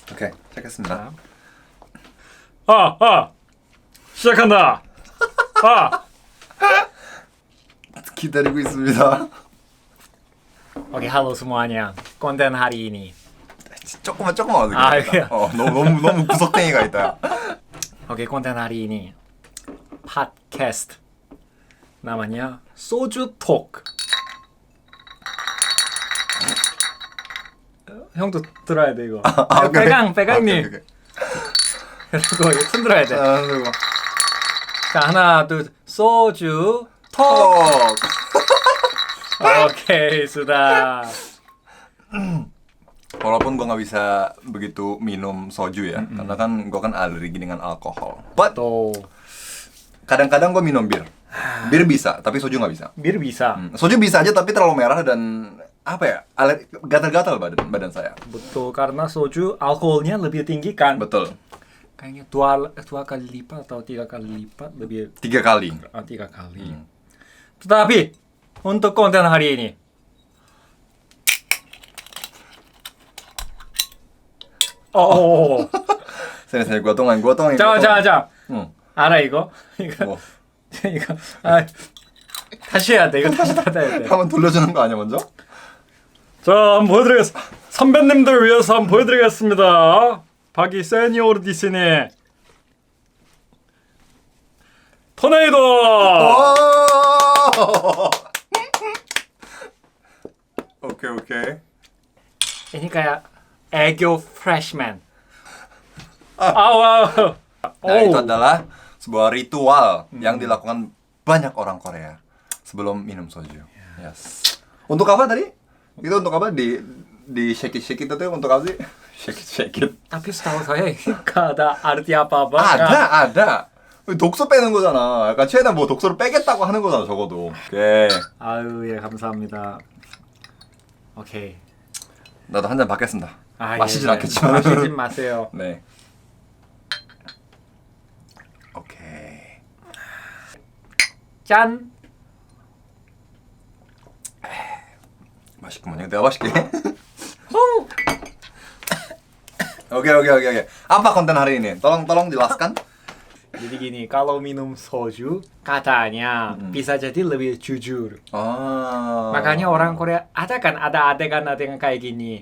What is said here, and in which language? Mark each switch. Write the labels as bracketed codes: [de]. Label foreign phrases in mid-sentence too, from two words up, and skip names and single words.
[ko] 오케이, 시작했습니다. 시작한다. 기다리고 있습니다. [id] Oke, halo semuanya. Konten hari ini. [ko] 조금만 어떻게 예. 너무 구석탱이가 있다. [id] Oke, konten hari ini podcast namanya Soju Talk. [ko] 형도 들어야 돼 이거. 빼강님. 이거 흔들어야 돼. 그리고 자, 하나, 둘, 소주 톡. [id] Oke, sudah. Walaupun gue nggak bisa begitu minum soju ya, karena kan gue kan alergi dengan alkohol. But Tuh. kadang-kadang gue minum bir. Bir bisa, tapi soju nggak bisa. Bir bisa. Soju bisa aja, tapi terlalu merah dan apa ya? Gatal-gatal badan saya. Betul, karena soju alkoholnya lebih tinggi kan? Betul. Kayaknya dua kali lipat atau 3 kali lipat lebih. 3 kali. 3 kali. Tetapi untuk konten hari ini, Sini gue tungguin. [ko] 자. 응. 알아 이거? 뭐. 이거. 다시 해야 돼. 이거 다시 닫아야 돼. 한번 돌려주는 거 아니야 먼저? 자, 한번 보여드리겠습니다. 선배님들 위해서 한번 보여드리겠습니다. 박이 세니오르 디스니 토네이도. 오케이. [id] Ini kayak 애교 freshman. Wow. Nah, itu adalah sebuah ritual yang dilakukan banyak orang Korea sebelum minum soju. Yes. Untuk apa tadi? Itu untuk apa? Di [en] shake it [id] itu tuh untuk apa sih? [en] Shake it. [id] Tapi setahu saya nggak ada arti apa-apa. ada. [ko] 독소 빼는 거잖아. 약간 최대한 뭐 독소를 빼겠다고 하는 거잖아, 적어도. 오케이. 아유, 예, 감사합니다. 오케이. 나도 한 잔 받겠습니다. 마시진 예. 않겠지만. 마시진 마세요. 네. 오케이. 짠. 맛있구먼요. 내가 맛있게. [id] Oke. Apa konten hari ini? Tolong jelaskan. Jadi gini, kalau minum soju katanya bisa jadi lebih jujur. Makanya orang Korea ada adegan kayak gini.